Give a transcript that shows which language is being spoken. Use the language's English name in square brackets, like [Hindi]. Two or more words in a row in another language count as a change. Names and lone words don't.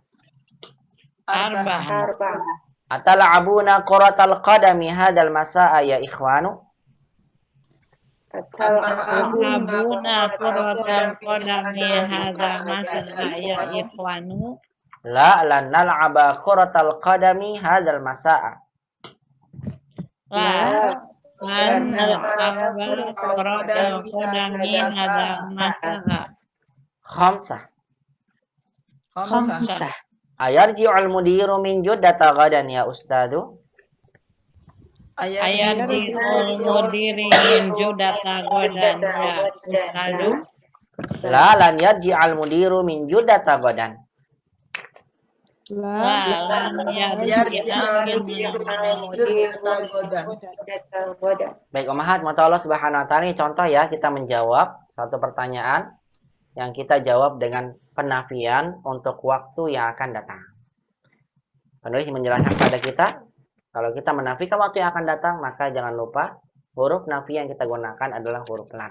[Arabic] أتلعبون كرة القدم هذا المساء يا إخوان. أتلعبون كرة القدم هذا المساء يا إخوان. لا، لن نلعب كرة القدم هذا المساء. لا، لن نلعب كرة القدم هذا المساء. خمسة. خمسة. أيرجع المدير من جدة غدا يا أستاذ. أيرجع المدير من جدة غدا يا أستاذ. لا، لن يرجع المدير من جدة غدا. لا، لن يرجع [Indonesian] Baik, Ummahat, mata [Arabic] الله سبحانه وتعالى, [Indonesian] ini contoh ya kita menjawab satu pertanyaan yang kita jawab dengan penafian untuk waktu yang akan datang. Penulis menjelaskan pada kita, kalau kita menafikan waktu yang akan datang, maka jangan lupa huruf nafi yang kita gunakan adalah huruf lam.